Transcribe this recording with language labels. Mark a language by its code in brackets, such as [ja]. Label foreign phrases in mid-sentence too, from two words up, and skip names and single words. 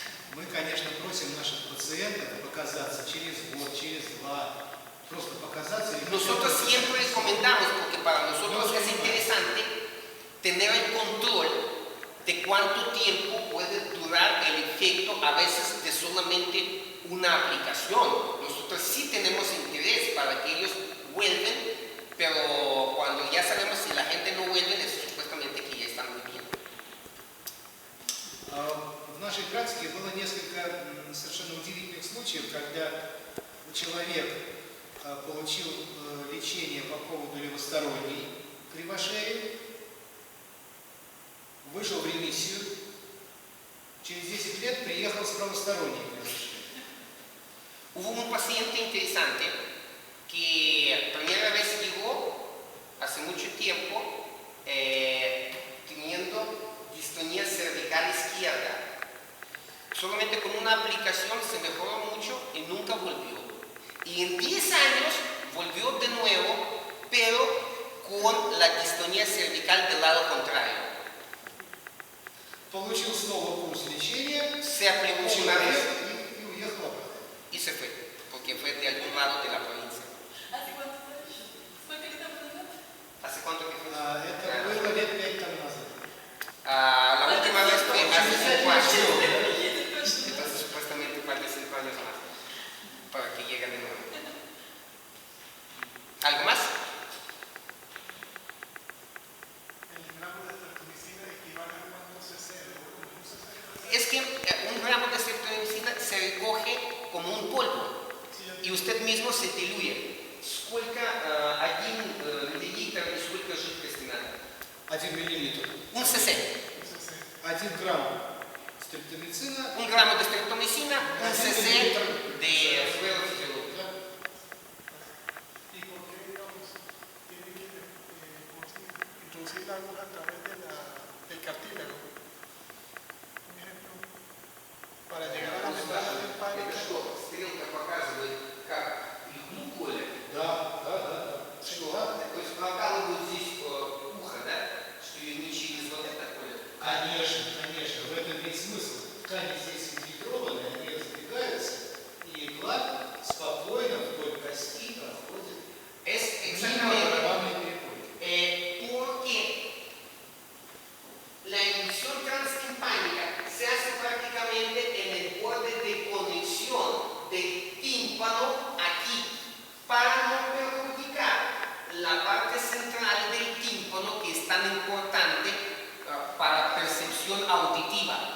[ru] Мы, конечно, просим наших пациентов показаться через год, через два, просто показаться. [es] Nosotros siempre recomendamos, porque para nosotros es interesante tener el control de cuánto tiempo puede durar el efecto, a veces de solamente una aplicación. Nosotros sí tenemos interés para que ellos vuelvan, pero cuando ya sabemos si la gente no vuelve, es supuestamente que ya están muy bien. [ru] В нашей практике было несколько совершенно удивительных случаев, когда человек получил лечение по поводу левосторонней кривошеи, вышел в ремиссию, через 10 лет приехал с правосторонней кривошеей. [es] Hubo un paciente interesante que primera vez llegó hace mucho tiempo teniendo distonía cervical izquierda. Solamente con una aplicación se mejoró mucho y nunca volvió. Y en 10 años volvió de nuevo, pero con la distonía cervical del lado contrario. [ru] Получил снова курс лечения, [es] Se aplicó una vez [ru] и уехал обратно. [es] y se fue, porque fue de algún lado de la provincia. ¿Hace cuánto fue eso? [ru] ¿Сколько лет назад? [es] ¿Hace cuánto que fue? [ru] Это было лет 5 тому назад. [es] La última vez fue hace 5 años. [ru] Точно. [es] Entonces supuestamente falta 5 años más para que llegue de nuevo. ¿Algo más? El gramo de streptomicina equivale a cuánto cc, un cc. Es que un gramo de streptomicina se recoge como un polvo и usted mismo se diluye. [ru] Сколько 1 миллилитр и сколько жидкости надо? 1 миллилитр. [es] Un cc. [ru] 1 грамм стрептомицина. [es] Un gramo de streptomicina, un cc de suero fisiológico. ¿Y por qué, digamos, tiene que introducir la aguja a través del cartílago? Un ejemplo, para llegar a la membrana [ru] Это [es] linfática. [ru] что, стрелка показывает, как иглу колят? Да. Что? То есть прокалывают здесь ухо, да? Что ее не через вот это колят? Конечно, в этом весь смысл. Ткани здесь инфильтрованы, они разбегаются, и игла спокойно вдоль кости проходит [es] Es [ru] мимо [es] exactamente [ru] барабанной перепонки. [es] porque la emisión transtimpánica se hace prácticamente en el borde de conexión del tímpano aquí, para no perjudicar la parte central del tímpano que es tan importante para percepción auditiva.